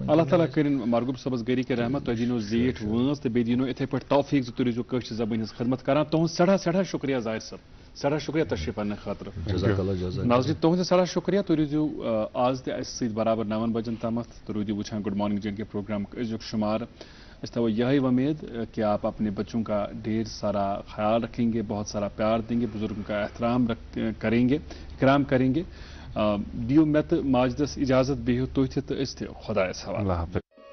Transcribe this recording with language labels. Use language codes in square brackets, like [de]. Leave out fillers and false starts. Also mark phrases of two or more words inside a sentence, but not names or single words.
[ks] اللہ تعالیٰ کٔرِنۍ مرغوٗب صٲبس گرِکۍ رحمت تۄہہِ دِنو زیٖٹھ وٲنٛس تہٕ بیٚیہِ دِنو یِتھٕے پٲٹھۍ توفیٖق زِ تُہۍ روٗزِو کٲشِر زبٲنۍ ہٕنٛز خدمت کران تُہُنٛد سٮ۪ٹھاہ شُکریہ ظاہر صٲب سٮ۪ٹھاہ شُکریہ تشریٖف اننہٕ خٲطرٕ ناظریٖن تُہُنٛد تہِ سٮ۪ٹھاہ شُکریہ تُہۍ روٗزِو آز تہِ اَسہِ سۭتۍ برابر 9 بجن تامتھ تہٕ روٗدِو وٕچھان گُڈ مارننگ جے اینڈ کے پروگرام أزیُک شُمار اس تھو [ur] یہی امید کہ آپ اپنے بچوں کا ڈھیر سارا خیال رکھیں گے بہت سارا پیار دیں گے بزرگوں کا احترام کریں گے اکرام کریں گے [ks] دیو مےٚ تہٕ ماجدس اجازت بِہِو تُہۍ تہِ تہٕ أسۍ تہِ خۄدایس حوالہٕ